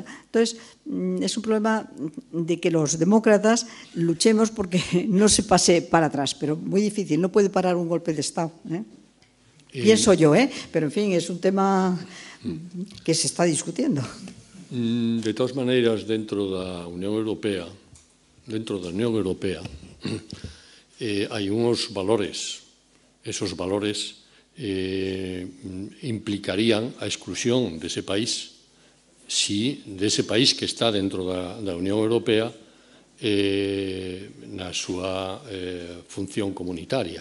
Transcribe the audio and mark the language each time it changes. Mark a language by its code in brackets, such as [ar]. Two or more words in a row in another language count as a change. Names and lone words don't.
[es] Entonces, es un problema de que los demócratas luchemos porque no se pase para atrás, pero muy difícil, no puede parar un golpe de Estado. Pienso yo, pero en fin, es un tema que se está discutiendo. [gl] De todas maneiras, dentro da Unión Europea, hai uns valores. Esos valores implicarían a exclusión dese país si dese país que está dentro da Unión Europea na súa función comunitaria.